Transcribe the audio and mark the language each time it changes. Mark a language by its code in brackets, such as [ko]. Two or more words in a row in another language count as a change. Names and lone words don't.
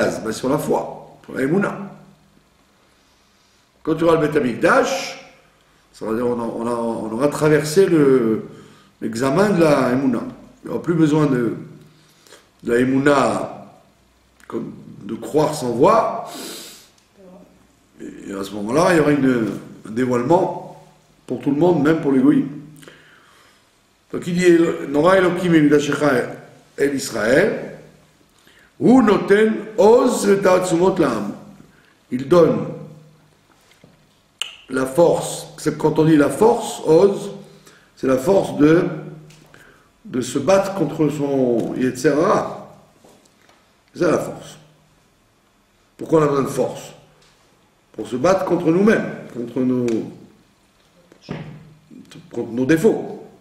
[fr] Ben, sur la foi, sur la Emouna. Quand tu auras le [he] בית המקדש, [fr] ça veut dire on aura traversé l'examen de la Emouna. Il n'y aura plus besoin de la Emouna, de croire sans voir. Et à ce moment-là, il y aura un dévoilement pour tout le monde, même pour les goïs. Donc il dit [he] נורא אלוהים ממקדשיך אל ישראל הוא נותן עז ותעצומות לעם. Il donne la force. Quand on dit la force, oz, c'est la force de se battre contre son יצר הרע. C'est ça la force. Pourquoi on a besoin de force? Pour se battre contre nous-mêmes, contre nos défauts.